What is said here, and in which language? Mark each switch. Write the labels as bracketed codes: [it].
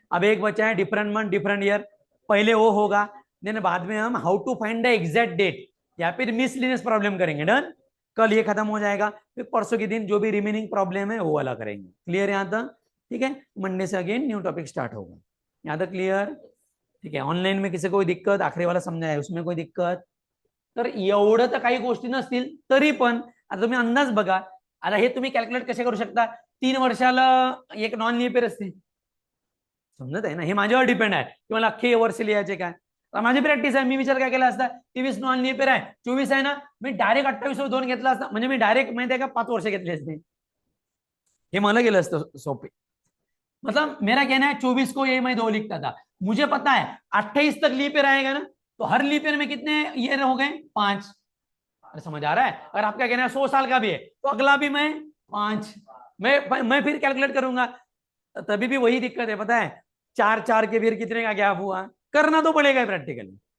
[hi] अब एक बचा है डिफरेंट मंथ डिफरेंट ईयर, पहले वो होगा, देन बाद में हम how to find the exact date या फिर मिसलिनियस प्रॉब्लम करेंगे। डन, कल ये खत्म हो जाएगा, फिर परसों के दिन जो भी रिमेनिंग प्रॉब्लम है वो वाला करेंगे। क्लियर यहाँ तक, ठीक है, मंडे से अगेन न्यू टॉपिक स्टार्ट होगा, यहाँ तक क्लियर, ठीक है। ऑनलाईन में किसी कोई दिक्कत, [mr] आखरी वाला समजा उसमें कोई दिक्कत, तर एवढं तर काही गोष्टी नसतील तरी पण आता तुम्ही अंदाज बघा, आता हे तुम्ही कॅल्क्युलेट कसे करू शकता, 3 वर्षाला एक नॉन लीप ईयर असते, समजत आहे ना, हे माझ्यावर डिपेंड आहे की मला अख्खे वर्ष लिहायचे काय, माझी प्रॅक्टिस आहे, मी विचार काय केला असता, 23 नॉन लीप ईयर आहे, 24 आहे ना, मी डायरेक्ट 28/2 घेतला असता, म्हणजे मी डायरेक्ट माहिती आहे का 5 वर्ष घेतले असते, हे मला गेलं असतं सोपे। [hi] मतलब मेरा कहना है 24 को ये मैं 2 लिखता था, मुझे पता है 28 तक लीप ईयर आएगा ना, तो हर लीप ईयर में कितने ईयर हो गए, 5। अरे समझ आ रहा है, अगर आपका कहना है 100 साल का भी है तो अगला भी मैं 5, मैं फिर कैलकुलेट करूंगा, तभी भी वही दिक्कत है, पता है 4 4 के फिर कितने का गैप हुआ, करना तो पड़ेगा प्रैक्टिकली।